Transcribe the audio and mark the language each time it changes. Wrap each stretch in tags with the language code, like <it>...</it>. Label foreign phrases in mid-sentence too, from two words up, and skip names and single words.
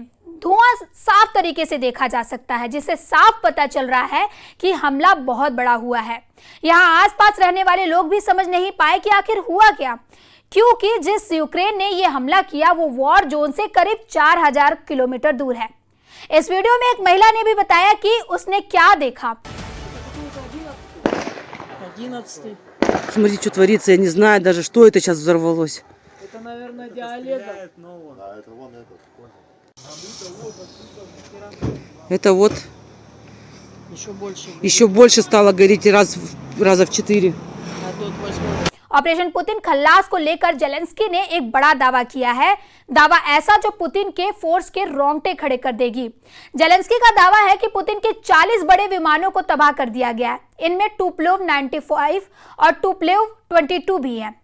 <hi>धुआं साफ तरीके से देखा जा सकता है, जिससे साफ पता चल रहा है कि हमला बहुत बड़ा हुआ है। यहाँ आसपास रहने वाले लोग भी समझ नहीं पाए कि आखिर हुआ क्या, क्योंकि जिस यूक्रेन ने यह हमला किया वो</hi> <en>war zone</en> <hi>से करीब 4000 किलोमीटर दूर है। इस वीडियो में एक महिला ने भी बताया कि उसने क्या देखा।</hi> <ru>11-й. Смотри, что творится, я не знаю даже, что это сейчас взорвалось. Это, наверное, диалета. Это вот Еще больше. больше стало гореть раза в 4. А тут 8.</ru> <hi>ऑपरेशन पुतिन खल्लास को लेकर जेलेंस्की ने एक बड़ा दावा किया है। दावा ऐसा जो पुतिन के फोर्स के रोंगटे खड़े कर देगी। जेलेंस्की का दावा है कि पुतिन के 40 बड़े विमानों को तबाह कर दिया गया है। इनमें टुपोलेव 95 और टुपोलेव 22 भी हैं।</hi>